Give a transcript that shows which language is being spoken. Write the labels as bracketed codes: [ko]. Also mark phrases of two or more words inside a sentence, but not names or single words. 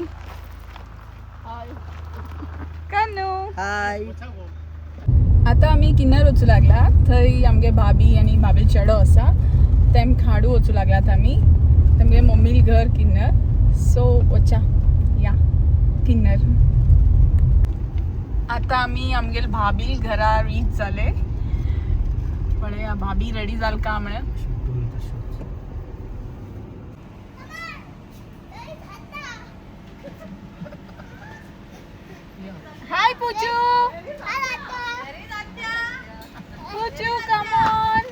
[kok] हाय कन्नू हाय आता आम्ही किन्नर वचू लागला थंय आमगे भाभी आणि भाभी चेडो आसा तेम खाडू वचू लागलात आम्ही तेमगे मम्मी घर किन्नर सो वचा या किन्नर आता आम्ही आमगे भाभी घरा रीच जाले पळे भाभी रेडी जाल का म्हणे हाय पूजू Puju, [en] come on.